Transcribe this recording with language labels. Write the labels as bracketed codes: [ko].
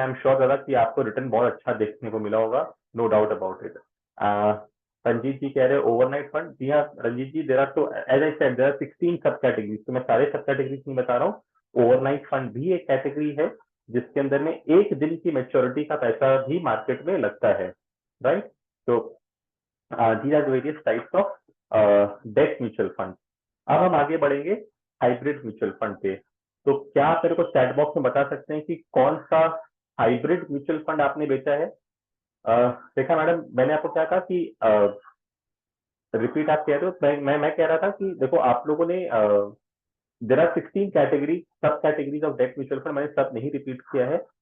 [en] I am sure [hi] दादा कि आपको रिटर्न बहुत अच्छा देखने को मिला होगा, [en] No doubt about it. [hi] Ranjit जी कह रहे हैं ओवरनाइट फंड। जी हाँ रंजीत जी, देर आर, तो [en] as I said there are 16 sub categories, [hi] तो मैं सारे सब कैटेगरीज नहीं बता रहा हूँ। ओवरनाइट फंड भी एक कैटेगरी है जिसके अंदर में एक दिन की मेच्योरिटी का पैसा भी मार्केट में लगता है, राइट। [en] तो these are the various types of debt mutual fund। [hi] अब हम आगे बढ़ेंगे हाइब्रिड म्यूचुअल फंड पे। तो क्या आप मेरे को चैट बॉक्स में बता सकते हैं कि कौन सा हाइब्रिड म्यूचुअल फंड आपने बेचा है? देखा मैडम, मैंने आपको क्या कहा कि रिपीट आप कह रहे हो, मैं कह रहा था कि देखो आप लोगों ने देर आर 16 कैटेगरी सब categories of debt mutual fund, मैंने सब नहीं रिपीट किया है।